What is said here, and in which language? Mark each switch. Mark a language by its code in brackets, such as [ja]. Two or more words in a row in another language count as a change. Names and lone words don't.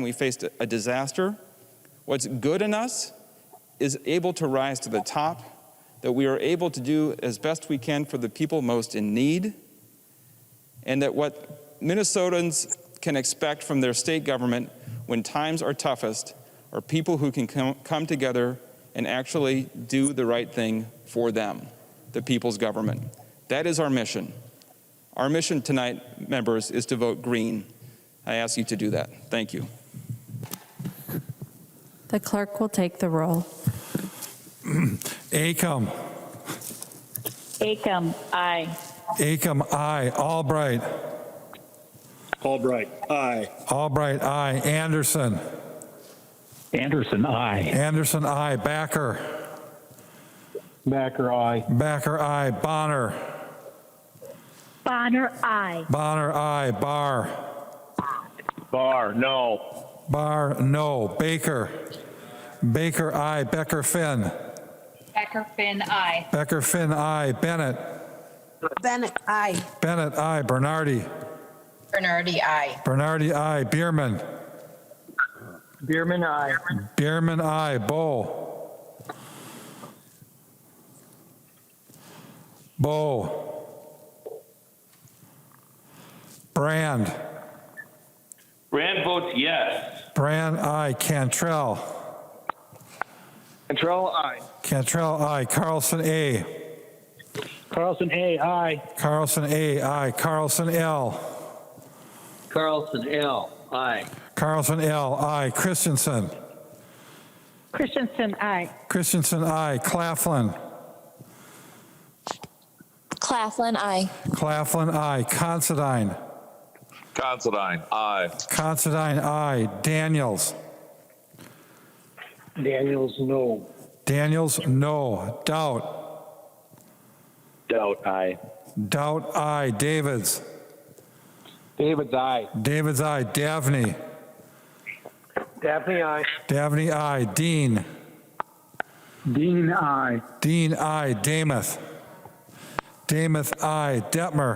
[en] we face a disaster, what's good in us is able to rise to the top, that we are able to do as best we can for the people most in need, and that what Minnesotans can expect from their state government when times are toughest are people who can come together and actually do the right thing for them, the people's government. That is our mission. Our mission tonight, members, is to vote green. I ask you to do that. Thank you. The clerk will take the roll. Acom. Acom, aye. Acom, aye. Albright. Albright, aye. Albright, aye. Anderson. Anderson, aye. Anderson, aye. Backer. Backer, aye. Backer, aye. Bonner. Bonner, aye. Bonner, aye. Barr. Barr, no. Barr, no. Baker. Baker, aye. Becker, Finn. Becker, Finn, aye. Becker, Finn, aye. Bennett. Bennett, aye. Bennett, aye. Bernardi. Bernardi, aye. Bernardi, aye. Bierman. Bierman, aye. Bierman, aye. Bow. Bow. Brand. Brand votes yes. Brand, aye. Cantrell. Cantrell, aye. Cantrell, aye. Carlson, A. Carlson, A, aye. Carlson, A, aye. Carlson, L. Carlson, L, aye. Carlson, L, aye. Christensen. Christensen, aye. Christensen, aye. Claflin. Claflin, aye. Claflin, aye. Considine. Considine, aye. Considine, aye. Daniels. Daniels, no. Daniels, no. Daudt. Doubt, aye. Daudt, aye. Davids. David's, aye. Davids, aye. Davney. Daphne, aye. Davney, aye. Dean. Dean, aye. Dean, aye. Damath. Damath, aye. Detmer.